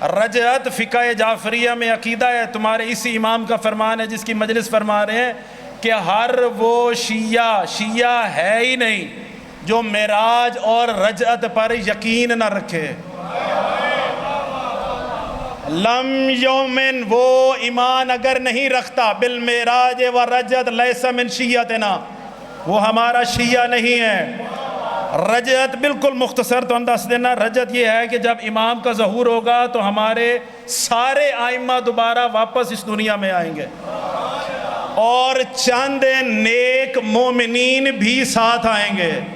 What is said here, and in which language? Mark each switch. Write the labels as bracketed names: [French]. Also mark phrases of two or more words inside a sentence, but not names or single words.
[Urdu] رجعت فقہ جعفریہ میں عقیدہ ہے. تمہارے اسی امام کا فرمان ہے جس کی مجلس فرما رہے ہیں کہ ہر وہ شیعہ ہے ہی نہیں جو معراج اور رجعت پر یقین نہ رکھے. [Arabic] لم یومن، [Urdu] وہ ایمان اگر نہیں رکھتا [Arabic] بالمعراج و رجعت لیس من شیعتنا، [Urdu] وہ ہمارا شیعہ نہیں ہے. رجعت بالکل مختصر تو انداز دینا، رجعت یہ ہے کہ جب امام کا ظہور ہوگا تو ہمارے سارے ائمہ دوبارہ واپس اس دنیا میں آئیں گے اور چند نیک مومنین بھی ساتھ آئیں گے.